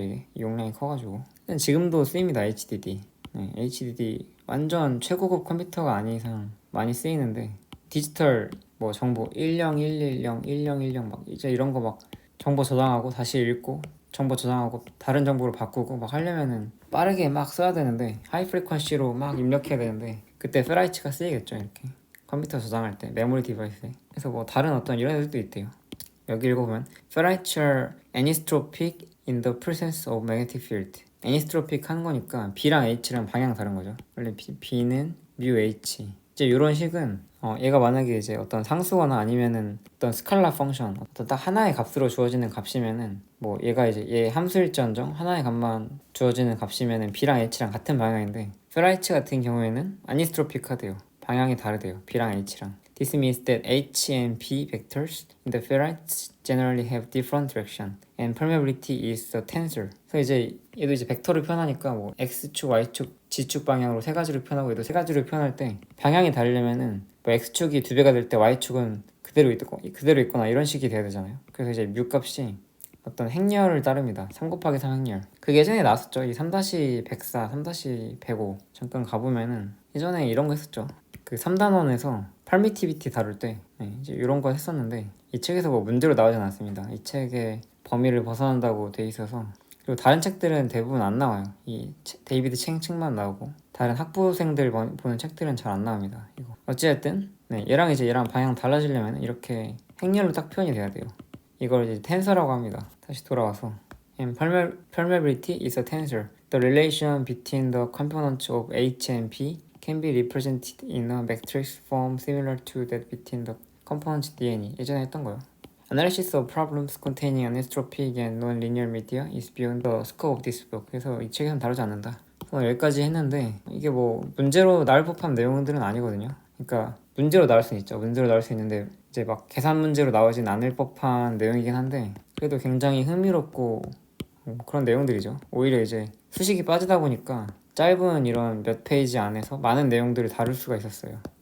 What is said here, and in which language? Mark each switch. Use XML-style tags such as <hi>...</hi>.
<ko>이게 용량이 커가지고 지금도 쓰입니다. HDD HDD 완전 최고급 컴퓨터가 아닌 이상 많이 쓰이는데 디지털 뭐 정보 10110, 1010 막 이제 이런 거 막 정보 저장하고 다시 읽고 정보 저장하고 다른 정보로 바꾸고 막 하려면은 빠르게 막 써야 되는데 하이 프리퀀시로 막 입력해야 되는데 그때 페라이츠가 쓰이겠죠. 이렇게 컴퓨터 저장할 때 메모리 디바이스에. 그래서 뭐 다른 어떤 이런 애들도 있대요.</ko> <en>여기 읽어보면 Ferrites are anisotropic in the presence of magnetic field.</en> <ko>anisotropic 하는 거니까 B랑 H랑 방향 다른 거죠. 원래 B는 mu H. 이제 이런 식은 얘가 만약에 이제 어떤 상수거나 아니면은 어떤 스칼라 펑션, 어떤 딱 하나의 값으로 주어지는 값이면은 뭐 얘가 이제 얘 함수일지언정 하나의 값만 주어지는 값이면은 b랑 h랑 같은 방향인데 페라이츠 같은 경우에는 아니스트로피카돼요. 방향이 다르대요. b랑 h랑.</ko> <en>This means that h and b vectors in the ferrites generally have different direction and permeability is a tensor.</en> <ko>그래서 이제 얘도 이제 벡터를 표현하니까 뭐 x축, y축, z축 방향으로 세 가지로 표현하고 얘도 세 가지로 표현할 때 방향이 다르려면은 뭐 x축이 두 배가 될 때 y축은 그대로 있거나 이런 식이 돼야 되잖아요. 그래서 이제 뮤 값이 어떤 행렬을 따릅니다. 3 곱하기 3 행렬. 그게 예전에 나왔었죠. 이 3-104, 3-105 잠깐 가보면은 예전에 이런 거 했었죠. 그 3단원에서 permittivity 다룰 때 이제 이런 거 했었는데 이 책에서 뭐 문제로 나오진 않습니다. 이 책의 범위를 벗어난다고 돼 있어서. 그리고 다른 책들은 대부분 안 나와요. 이 데이비드 챙 책만 나오고 다른 학부생들 보는 책들은 잘 안 나옵니다. 이거. 어찌됐든 얘랑 방향 달라지려면 이렇게 행렬로 딱 표현이 돼야 돼요. 이걸 이제 텐서라고 합니다. 다시 돌아와서</ko> <en>permeability is a tensor. The relation between the components of H and P can be represented in a matrix form similar to that between the components D&E.</en> <ko>예전에 했던 거요.</ko> <en>Analysis of problems containing anisotropic and non-linear media is beyond the scope of this book.</en> <ko>그래서 이 책에서는 다루지 않는다. 여기까지 했는데 이게 뭐 문제로 나올 법한 내용들은 아니거든요. 그러니까 문제로 나올 수는 있죠. 문제로 나올 수 있는데 이제 막 계산 문제로 나오진 않을 법한 내용이긴 한데 그래도 굉장히 흥미롭고 그런 내용들이죠. 오히려 이제 수식이 빠지다 보니까 짧은 이런 몇 페이지 안에서 많은 내용들을 다룰 수가 있었어요.</ko>